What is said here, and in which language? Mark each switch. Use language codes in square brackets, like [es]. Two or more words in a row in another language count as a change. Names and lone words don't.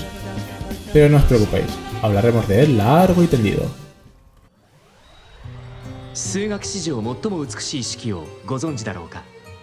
[es] Pero no os preocupéis, hablaremos de él largo y tendido. [ja] 数学史上最も美しい式をご存知だろうか。